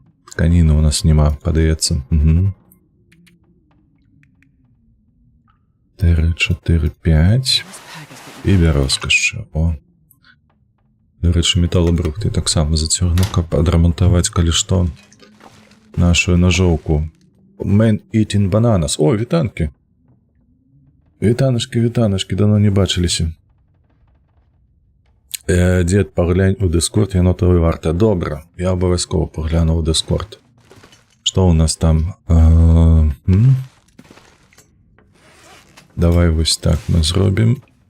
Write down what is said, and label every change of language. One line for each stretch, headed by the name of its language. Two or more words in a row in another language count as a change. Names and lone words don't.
Belarusian: Тканіны у нас нема, падаецца. 4, 5. І бярозка яшчэ. О. До рэчы, металабрухт я таксама зацягну, каб адрамантаваць, калі што, нашу ножоўку.
English: Man eating bananas.
Belarusian: О, вітанкі. Вітанашкі, давно не бачыліся. Дзед, паглянь у Discord, яно того і варта. Добра, я абавязкова пагляну у Discord. Што у нас там? Давай вось так мы зробім.